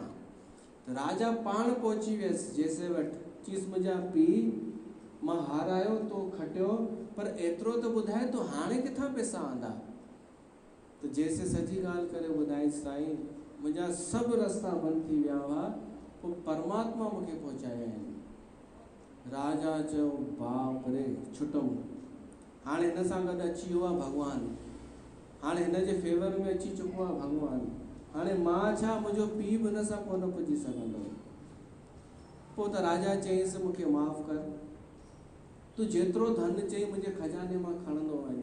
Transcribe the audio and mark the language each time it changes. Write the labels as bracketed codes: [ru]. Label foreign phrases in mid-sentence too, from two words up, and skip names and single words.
[sd] राजा पाण पहुची वियसि जैसे वटि, चीस मुंहिंजा पीउ मां हारायो तो खटियो, पर एतिरो त ॿुधाए तो हाणे किथां पैसा आंदा। त जैसे सॼी ॻाल्हि करे ॿुधाई, साईं मुंहिंजा सभु रस्ता बंदि थी विया हुआ, पोइ परमात्मा मूंखे पहुचाया आहिनि। राजा चयो बाप रे, छुटऊं। हाणे हिन सां गॾु अची वियो आहे भॻवानु, हाणे हिन जे फेवर में अची चुको आहे भॻवानु। हाणे मां छा, मुंहिंजो पीउ बि हिन सां कोन पुॼी सघंदो। पोइ त राजा चयईंसि मूंखे माफ़ु कर, तूं जेतिरो धन चई मुंहिंजे खजाने मां खणंदो वञ।